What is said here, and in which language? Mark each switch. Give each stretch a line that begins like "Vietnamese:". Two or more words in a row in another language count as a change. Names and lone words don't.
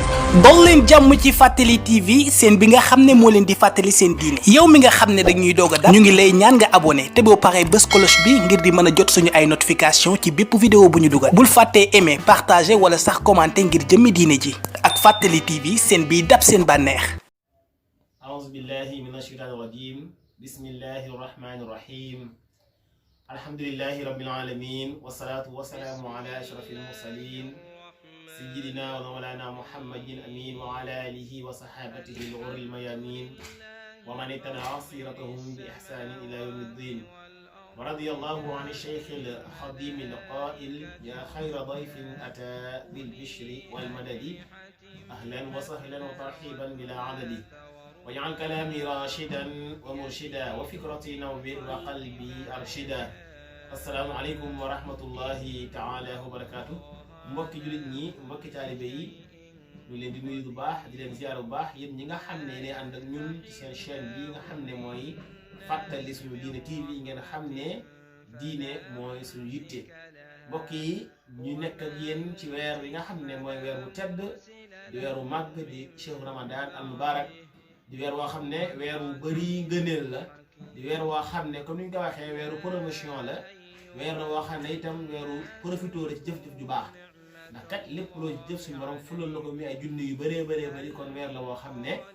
Wolof: dol leen jàmm ci Fàttali TV seen bi nga xam ne moo leen di fàttali seen diine yow mi nga xam ne dañuy doog a dab ñu ngi lay ñaan nga abonné te boo paree bës cloche bi ngir di mën a jot suñu ay notification ci bépp vidéo bu ñu dugal bul fàttee
French: aimer partager
Wolof: wala sax commenter ngir jëmmi diine ji ak Fàttali TV seen biy dab seen bànneex.
Arabic: أعوذ بالله من الشيطان الرجيم بسم الله الرحمن الرحيم الحمد لله رب العالمين والصلاة والسلام على أشرف المرسلين سيدنا ومولانا محمد الأمين وعلى آله وصحابته الغر الميامين ومن اتبع سيرتهم بإحسان إلى يوم الدين ورضي الله عن الشيخ الخديم القائل يا خير ضيف أتى بالبشر والمدد أهلا وسهلا وترحيبا بلا عدد واجعل كلامي راشدا ومرشدا وفكرتي نوّر وقلبي أرشدا السلام عليكم ورحمة الله تعالى وبركاته
Wolof: mbokki jullit ñi mbokki taalibe yi ñu leen di nuyu bu baax di leen ziar bu baax yéen ñi nga xam ne ne ànd ak ñun ci seen chaîne bi nga xam ne mooy Fàttali suñu diine TV ngeen xam ne diine mooy suñu yitte mbokk yi ñu nekk ak yéen ci weer wi nga xam ne mooy weer bu tedd di weeru màgg di
Arabic: شهر رمضان المبارك
Wolof: di weer woo xam ne weer wu bëri ngëneel la di weer woo xam ne comme ni ñu ko waxee weeru promotion la weer la woo xam ne itam weeru profitoo la ci jëf-jëf ju baax ndax kat lépp loo jëf suñu borom fulal na ko mi ay junni yu bëree bëri kon weer la woo xam ne